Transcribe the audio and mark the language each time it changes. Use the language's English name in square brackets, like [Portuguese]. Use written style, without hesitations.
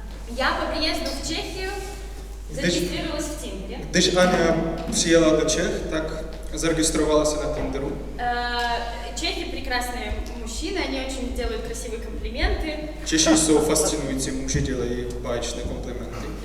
[Russian] Я по приезду в Чехию зарегистрировалась в Тиндере. [Czech] Když Ania přijela do Čech, tak zaregistrovala se na Tinderu. [Russian] Чехи прекрасные мужчины, они очень делают красивые комплименты. [Czech] Češi jsou fascinující muži, dělají báječné komplimenty.